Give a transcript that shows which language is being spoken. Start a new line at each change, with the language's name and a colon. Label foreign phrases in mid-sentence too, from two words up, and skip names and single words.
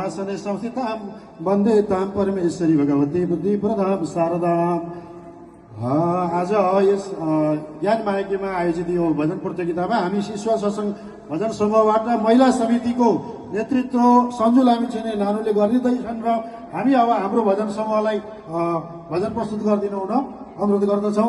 Sanskrit: आसने संस्थितां वन्दे तां परमेश्वरी भगवती बुद्धि प्रदां शारदाम्।
Nepali: आज यस ज्ञान मायकीमा आयोजित यो भजन प्रतियोगितामा हामी शिशु सत्संग भजन समूहबाट महिला समितिको नेतृत्व सञ्जु लामिछाने नानुले गरिँदैछन् र हामी अब हाम्रो भजन समूहलाई भजन प्रस्तुत गरिदिनु हुन अनुरोध गर्दछौँ।